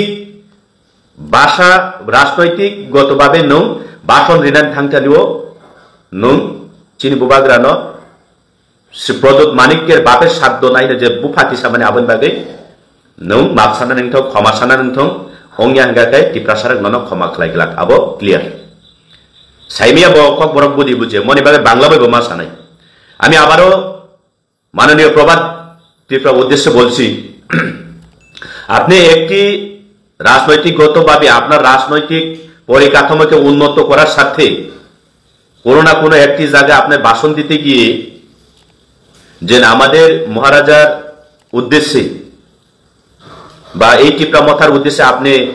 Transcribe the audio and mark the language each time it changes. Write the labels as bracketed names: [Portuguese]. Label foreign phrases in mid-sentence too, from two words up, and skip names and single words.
[Kok Borok] भाषा राजनैतिक गतभावे नों भाषण रिनानै थांथानिबो नों चिनि बुबाग्रानो प्रदोत मानिकेर बापे साद्द नायनो जे बुफाति सामानि आबोनि बागै नों माफ सानानि ओंथं क्षमा सानानि ओंथं अंगिया हंगाखाय त्रिपुरासारक ननो क्षमा खालायग्लाक आबो क्लियर साइमिया बकक बरक बुदि बुझे मनि बागै बांला बायबो मा सानाय [Bangla] আমি আবারো মাননীয় প্রভাত ত্রিপুরা উদ্দেশ্য बोलছি আপনি একটি রাজনৈতিকগতভাবে আপনার রাজনৈতিক পরিকাঠামোকে উন্নত করার সাথে কোনো না কোনো একটি জায়গায় আপনি ভাষণ দিতে গিয়ে যে আমাদের মহারাজার উদ্দেশ্যে বা এই ত্রিপুরা মথার উদ্দেশ্যে আপনি